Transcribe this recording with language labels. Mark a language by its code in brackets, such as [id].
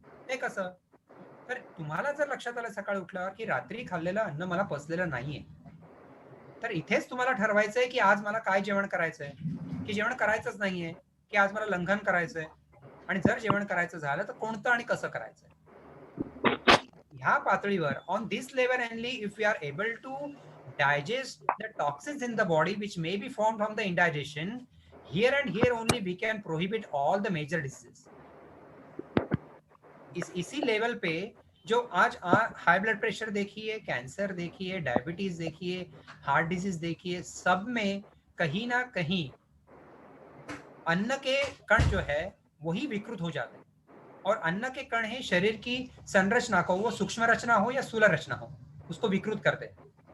[mr] ते कसं, तर तुम्हाला जर लक्षात आलं सकाळी उठल्यावर की रात्री खाल्लेलं अन्न मला पचलेलं नाहीये, तर इथेच तुम्हाला ठरवायचंय की आज मला काय जेवण करायचंय, की जेवण करायचंच नाहीये, की आज मला लंघन करायचंय, आणि जर जेवण करायचं झालं तर कोणतं आणि कसं करायचंय. ह्या पातळीवर [en] On this level only if we are able to digest the toxins in the body which may be formed from the indigestion, here and here only we can prohibit all the major diseases. [hi] इसी level पे जो आज high blood pressure देखिए, cancer देखिए, diabetes देखिए, heart disease देखिए, सब में कहीं ना कहीं अन्न के कण जो है वही विकृत हो जाते हैं. और अन्न के कण है शरीर की संरचना को, वो सूक्ष्म रचना हो या स्थूल रचना हो, उसको विकृत करते हैं.